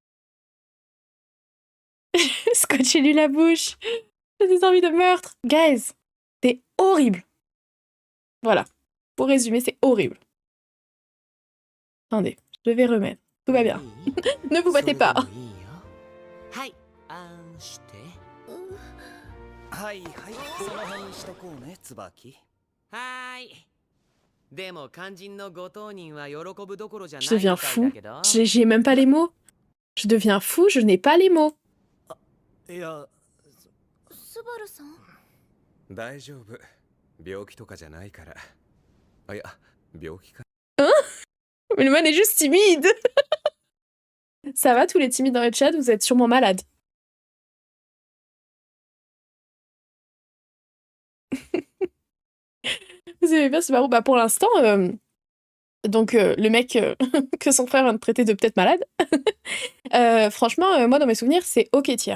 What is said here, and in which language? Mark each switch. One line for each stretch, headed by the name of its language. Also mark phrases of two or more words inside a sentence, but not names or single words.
French: Scotchez-lui la bouche. J'ai des envies de meurtre. Guys, c'est horrible. Voilà. Pour résumer, c'est horrible. Attendez, je vais remettre. Tout va bien. Ne vous battez pas.
Japanese: はいあんしてはいはいその辺にしとこうね椿はーいでも肝心のご当人は喜ぶどころじゃない
French: Je
Japanese: み
French: deviens
Japanese: たい
French: fou.
Japanese: だけど
French: J'ai même pas les mots. Je deviens fou, je n'ai pas les mots.
Japanese: いやスバルさん大丈夫病気とかじゃないからあいや病気か
French: Mais le man est juste timide. Ça va tous les timides dans le chat, vous êtes sûrement malades. Vous aimez bien, c'est marrant. Bah pour l'instant, le mec que son frère vient de traiter de peut-être malade, franchement, moi dans mes souvenirs, c'est ok tiers.